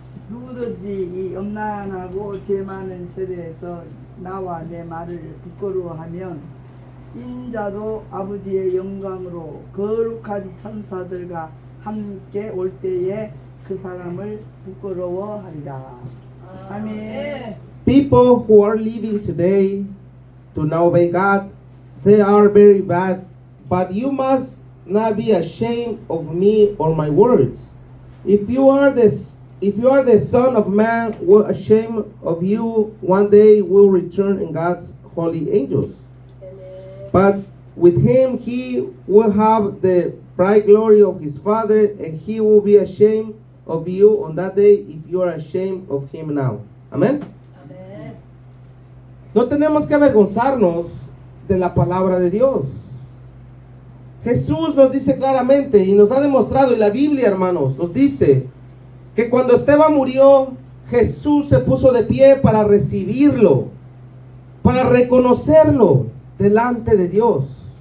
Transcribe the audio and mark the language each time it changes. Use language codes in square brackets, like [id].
[ko] 누구든지 이 음란하고 죄 많은 세대에서 나와 내 말을 부끄러워하면 인자도 아버지의 영광으로 거룩한 천사들과 함께 올 때에 그 사람을 부끄러워하리라. 아멘. [en] People who are living today to not obey God, they are very bad, but you must not be ashamed of me or my words. If you are the Son of Man, will ashamed of you one day will return in God's holy angels. But with him he will have the bright glory of his Father, and he will be ashamed of you on that day if you are ashamed of him now. [es] Amén. [ko] 아멘. [es] No tenemos que avergonzarnos de la palabra de Dios. Jesús nos dice claramente y nos ha demostrado, y la Biblia, hermanos, nos dice que cuando Esteban murió, Jesús se puso de pie para recibirlo, para reconocerlo delante de Dios.